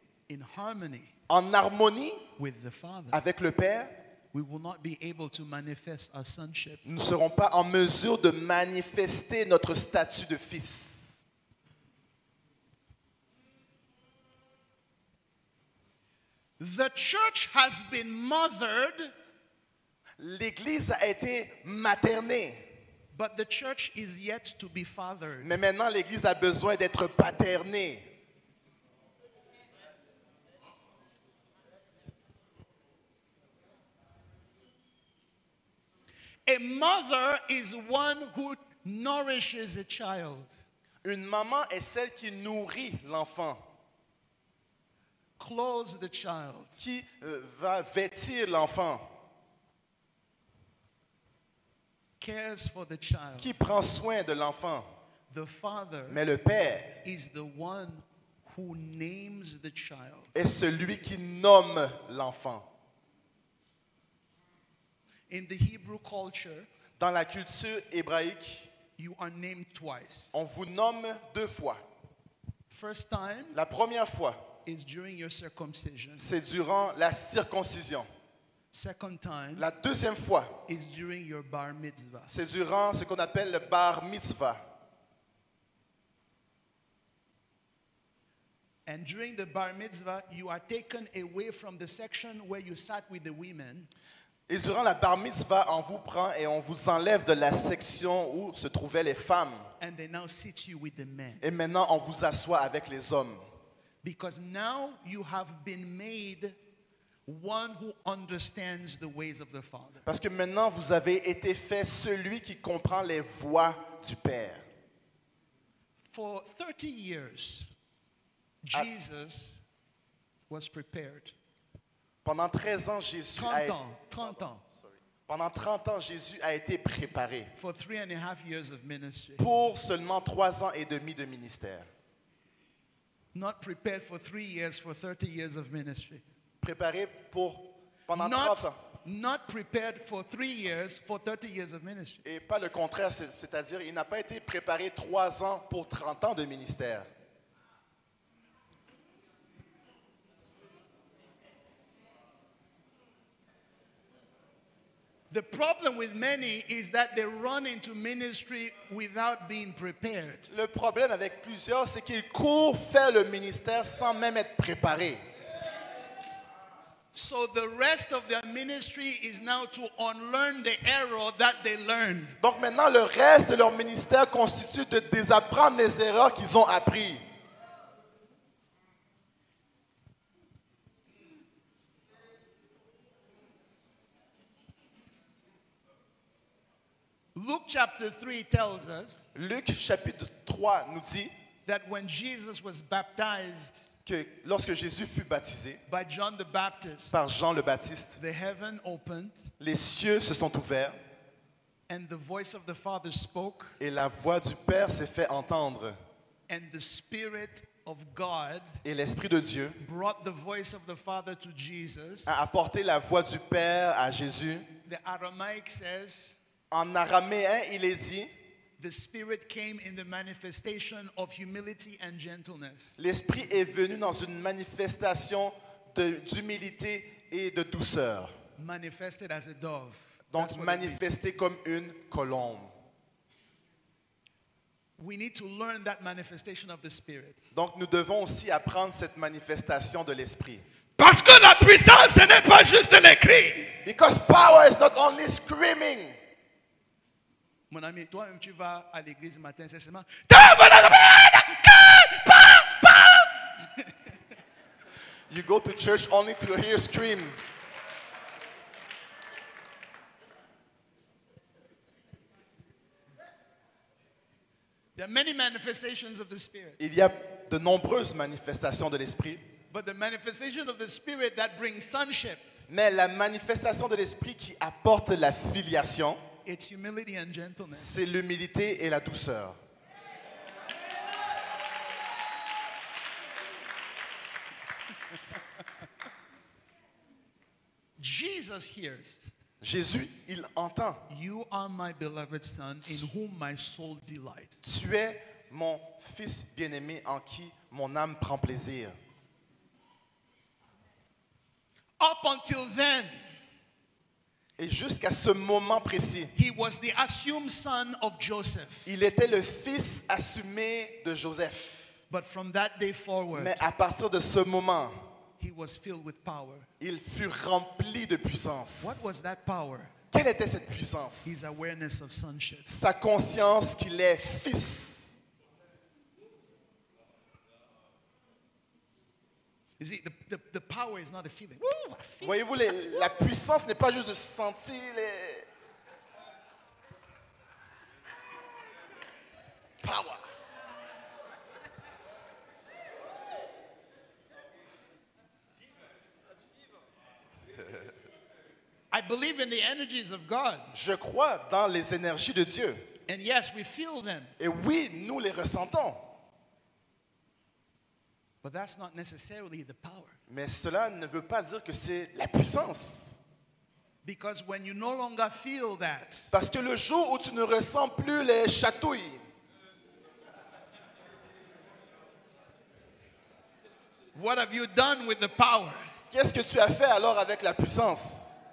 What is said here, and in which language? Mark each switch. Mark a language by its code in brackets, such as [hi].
[en] in harmony [fr] en harmonie [en] with the Father, [fr] avec le Père, [en] we will not be able to manifest our sonship. [fr] nous ne serons pas en mesure de manifester notre statut de fils. [en] The church has been mothered, [fr] L'Église a été maternée, [en] but the church is yet to be fathered. [fr] mais maintenant l'Église a besoin d'être paternée. [en] A mother is one who nourishes a child. [fr] Une maman est celle qui nourrit l'enfant, [en] Clothes the child. [fr] qui va vêtir l'enfant, [en] Cares for the child. [fr] qui prend soin de l'enfant. [en] The father [fr] Mais le père [en] is the one who names the child. [fr] est celui qui nomme l'enfant. [en] In the Hebrew culture, [fr] Dans la culture hébraïque, [en] you are named twice. [fr] on vous nomme 2 fois. [en] First time [fr] La première fois, [en] is during your circumcision. [fr] c'est durant la circoncision. [en] Second time [fr] La deuxième fois, [en] is during your bar mitzvah. [fr] c'est durant ce qu'on appelle le bar mitzvah. [en] And during the bar mitzvah, you are taken away from the section where you sat with the women, [fr] Et durant la bar mitzvah, on vous prend et on vous enlève de la section où se trouvaient les femmes. [en] and they now sit you with the men. [fr] Et maintenant, on vous assoit avec les hommes. [en] Because now you have been made one who understands the ways of the Father. [fr] Parce que maintenant, vous avez été fait celui qui comprend les voies du Père. [en] For 30 years, Jesus was prepared. [fr] Pendant 13 ans, Jésus a [en] 30 [fr] été... ans, 30 ans. Pendant 30 ans, Jésus a été préparé [en] For 3.5 years of ministry. [fr] pour seulement 3 ans et demi de ministère. [en] Not prepared for 3 years, for 30 years of ministry. [fr] Préparé pour pendant 30 ans. [en] Not prepared for 3 years, for 30 years of ministry. [fr] Et pas le contraire, c'est-à-dire il n'a pas été préparé 3 ans pour 30 ans de ministère. [en] The problem with many is that they run into ministry without being prepared. [fr] Le problème avec plusieurs, c'est qu'ils courent faire le ministère sans même être préparés. [en] So the rest of their ministry is now to unlearn the error that they learned. [fr] Donc maintenant, le reste de leur ministère constitue de désapprendre les erreurs qu'ils ont apprises. [en] Luke chapter 3 tells us [fr] Luc chapitre 3 nous dit [en] that when Jesus was baptized [fr] que lorsque Jésus fut baptisé [en] by John the Baptist, [fr] par Jean le Baptiste, [en] the heaven opened [fr] les cieux se sont ouverts [en] and the voice of the Father spoke [fr] et la voix du Père s'est fait entendre. [en] and the Spirit of God [fr] Et l'Esprit de Dieu [en] brought the voice of the Father to Jesus. [fr] a apporté la voix du Père à Jésus. [en] The Aramaic says, [fr] En araméen, il est dit, [en] the Spirit came in the manifestation of humility and gentleness. [fr] l'Esprit est venu dans une manifestation d'humilité et de douceur. [en] Manifested as a dove. [fr] Donc [en] That's what it means. [fr] manifesté comme une colombe. [en] We need to learn that manifestation of the Spirit. [fr] Donc nous devons aussi apprendre cette manifestation de l'Esprit. Parce que la puissance, ce n'est pas juste les cris. [en] Because power is not only screaming. [fr] Mon ami, toi-même, tu vas à l'église ce matin, c'est seulement. [en] You go to church only to hear scream. There are many manifestations of the Spirit. [fr] Il y a de nombreuses manifestations de l'Esprit, [en] But the manifestation of the Spirit that brings sonship, [fr] mais la manifestation de l'Esprit qui apporte la filiation, [en] it's humility and gentleness. [fr] c'est l'humilité et la douceur. [en] Jesus hears, [fr] Jésus, il entend. [en] you are my beloved Son, in whom my soul delights. [fr] Tu es mon fils bien-aimé en qui mon âme prend plaisir. [en] Up until then, [fr] Et jusqu'à ce moment précis, [en] he was the assumed son of Joseph. [fr] il était le fils assumé de Joseph. [en] But from that day forward, [fr] Mais à partir de ce moment, [en] he was filled with power. [fr] il fut rempli de puissance. [en] What was that power? [fr] Quelle était cette puissance? [en] His awareness of sonship. [fr] Sa conscience qu'il est fils. [en] You see, the power is not a feeling. Woo, I feel [fr] Voyez-vous, la puissance n'est pas juste de sentir les... [en] believe in the energies of God. [fr] Je crois dans les énergies de Dieu. [en] And yes, we feel them. [fr] Et oui, nous les ressentons. [en] But that's not necessarily the power. [fr] Mais cela ne veut pas dire que c'est la puissance. [en] Because when you no longer feel that, [fr] Parce que le jour où tu ne ressens plus les chatouilles, [en] what have you done with the power? [fr] qu'est-ce que tu as fait alors avec la puissance?